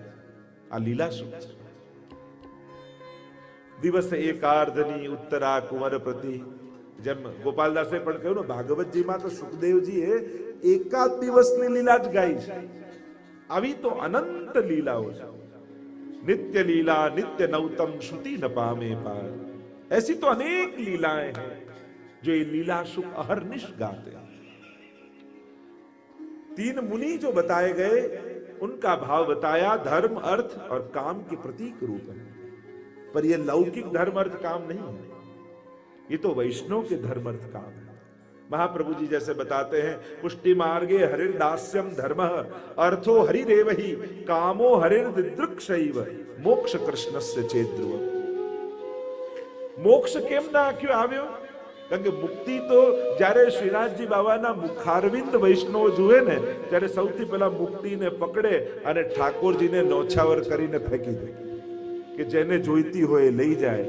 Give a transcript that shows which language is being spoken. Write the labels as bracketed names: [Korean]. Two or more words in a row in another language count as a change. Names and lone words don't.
[Gujarati] આ લીલા સુખ છે. દિવસે એકાર્ધની ઉત્તરા કુંવર પ્રતિ, જેમ ગોપાલદાસે પણ કહ્યું ને, ભાગવતજીમાં તો સુખદેવજીએ એકાદ દિવસની લીલા જ ગાઈ છે. આવી તો અનંત લીલાઓ છે. નિત્ય લીલા નિત્ય નવતમ શ્રુતિ ન પામે પાર. [Hindi] ऐसी तो अनेक लीलाएं हैं जो ये लीला सुख अहर्निश गाते हैं. तीन मुनि जो बताए गए उनका भाव बताया. धर्म, अर्थ और काम के प्रतीक रूप है. पर ये लौकिक धर्म अर्थ काम नहीं है, ये तो वैष्णव के धर्म अर्थ काम है. महाप्रभु जी जैसे बताते हैं, [Sanskrit] पुष्टि मार्गे हरिर्दास्यम धर्म अर्थो हरिरेवहि कामो हरिर्दिदृक्षैव मोक्ष कृष्णस्य चेद्रुव. [Gujarati] મોક્ષ કેમ ના આખ્યો આવ્યો? કારણ કે મુક્તિ તો જ્યારે શ્રીનાથજી બાબાના મુખારવિંદ વૈષ્ણવ જુએ ને, ત્યારે સૌથી પહેલા મુક્તિને પકડે અને ઠાકોરજીને નોછાવર કરીને ફેંકી દે કે જેને જોઈતી હોય લઈ જાય.